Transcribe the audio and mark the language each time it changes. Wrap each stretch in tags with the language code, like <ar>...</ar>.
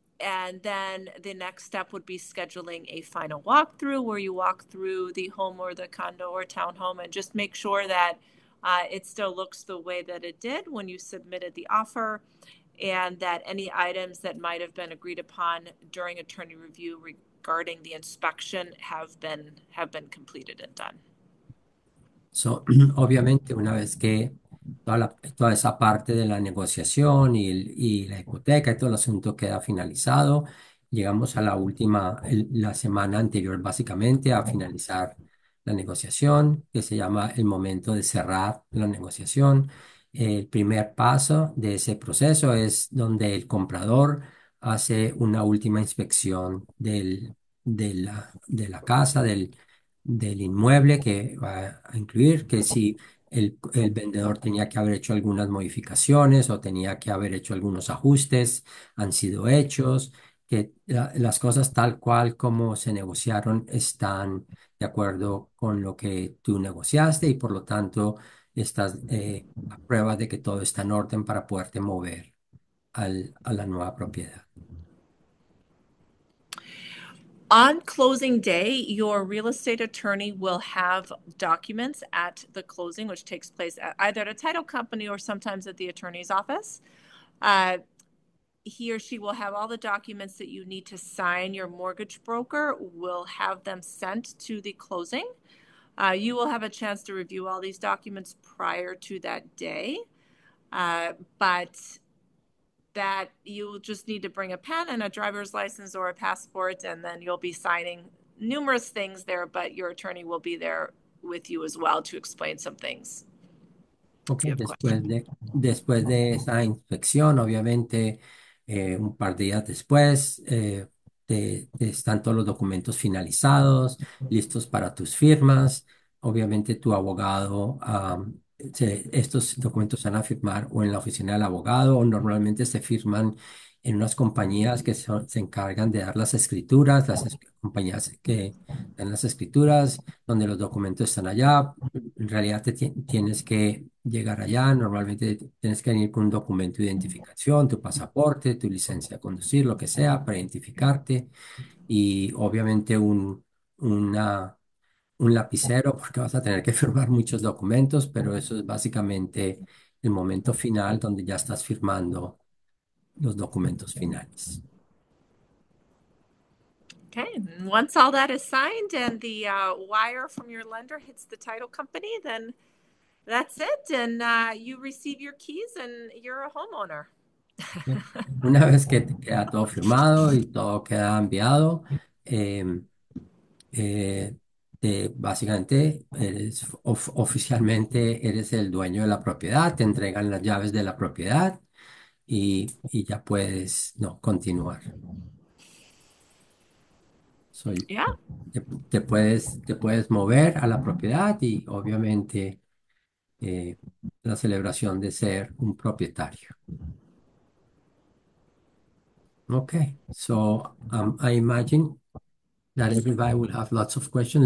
<en>And then the next step would be scheduling a final walkthrough where you walk through the home or the condo or townhome and just make sure that it still looks the way that it did when you submitted the offer, and that any items that might have been agreed upon during attorney review regarding the inspection have been completed and done.</en> <es>So, obviamente, una vez que toda esa parte de la negociación y la hipoteca y todo el asunto queda finalizado, llegamos a la última, la semana anterior básicamente a finalizar la negociación, que se llama el momento de cerrar la negociación. El primer paso de ese proceso es donde el comprador hace una última inspección de la casa, del inmueble, que va a incluir que si el vendedor tenía que haber hecho algunas modificaciones o tenía que haber hecho algunos ajustes, han sido hechos, que las cosas tal cual como se negociaron están de acuerdo con lo que tú negociaste y por lo tanto estás a prueba de que todo está en orden para poderte mover a la nueva propiedad.</es> <en>On closing day, your real estate attorney will have documents at the closing, which takes place either at a title company or sometimes at the attorney's office. Uh, he or she will have all the documents that you need to sign. Your mortgage broker will have them sent to the closing. You will have a chance to review all these documents prior to that day, but that you'll just need to bring a pen and a driver's license or a passport, and then you'll be signing numerous things there, but your attorney will be there with you as well to explain some things Ok, if you have questions.</en> <es>después de esa inspección, obviamente, un par de días después, están todos los documentos finalizados, listos para tus firmas. Obviamente, tu abogado, estos documentos se van a firmar o en la oficina del abogado o normalmente se firman en unas compañías que se encargan de dar las escrituras, compañías que dan las escrituras, donde los documentos están allá. En realidad tienes que llegar allá, normalmente tienes que venir con un documento de identificación, tu pasaporte, tu licencia de conducir, lo que sea, para identificarte y obviamente un lapicero porque vas a tener que firmar muchos documentos, pero eso es básicamente el momento final donde ya estás firmando los documentos finales.</es> <en>Okay, and once all that is signed and the wire from your lender hits the title company, then that's it, and you receive your keys and you're a homeowner.</en> <es>¿Ok? Una vez que te queda todo firmado y todo queda enviado, em, básicamente oficialmente eres el dueño de la propiedad, te entregan las llaves de la propiedad y ya puedes no, continuar. Soy,</es> <en>Yeah.</en> <es>te puedes mover a la propiedad y obviamente eh, la celebración de ser un propietario.</es> <en>Okay, so I imagine that everybody will have lots of questions.</en>